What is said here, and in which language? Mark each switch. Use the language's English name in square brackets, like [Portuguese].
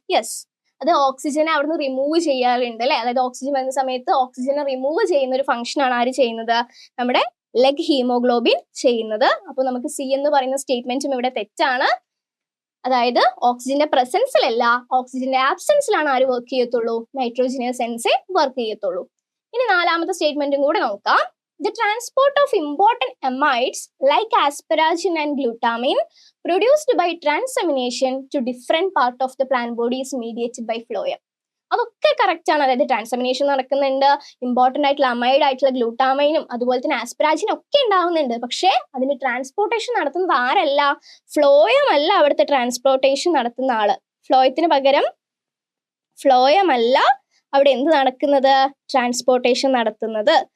[Malayalam] Yes, അത് ഓക്സിജനെ അവിടുന്ന് remove ചെയ്യാറുണ്ട് അല്ലെ. അതായത് ഓക്സിജൻ വരുന്ന സമയത്ത് ഓക്സിജനെ റിമൂവ് ചെയ്യുന്ന ഒരു ഫംഗ്ഷൻ ആണ് ആര് ചെയ്യുന്നത്, നമ്മുടെ ലെഗ് ഹീമോഗ്ലോബിൻ ചെയ്യുന്നത്. അപ്പോൾ നമുക്ക് സി എന്ന് പറയുന്ന സ്റ്റേറ്റ്മെന്റും ഇവിടെ തെറ്റാണ്. അതായത് ഓക്സിജന്റെ പ്രസൻസിലല്ല, ഓക്സിജന്റെ ആബ്സെൻസിലാണ് ആര് വർക്ക് ചെയ്യത്തുള്ളൂ, നൈട്രോജനസ് എൻസൈം വർക്ക് ചെയ്യത്തുള്ളൂ. ഇനി നാലാമത്തെ സ്റ്റേറ്റ്മെന്റും കൂടെ നോക്കാം. [English] The transport of important amides like asparagine and glutamine produced by transamination to different part of the plant body is mediated by phloem. [Malayalam] അതൊക്കെ കറക്റ്റ് ആണ്. അതായത് ട്രാൻസാമിനേഷൻ നടക്കുന്നുണ്ട്, ഇമ്പോർട്ടന്റ് ആയിട്ടുള്ള അമൈഡ് ആയിട്ടുള്ള ഗ്ലൂട്ടാമൈനും അതുപോലെ തന്നെ ആസ്പരാജിനും ഒക്കെ ഉണ്ടാവുന്നുണ്ട്. പക്ഷെ അതിന് ട്രാൻസ്പോർട്ടേഷൻ നടത്തുന്നത് ആരല്ല, ഫ്ലോയം അല്ല അവിടുത്തെ ട്രാൻസ്പോർട്ടേഷൻ നടത്തുന്ന ആള്. ഫ്ലോയം അല്ല അവിടെ എന്ത് നടക്കുന്നത്, ട്രാൻസ്പോർട്ടേഷൻ നടത്തുന്നത്.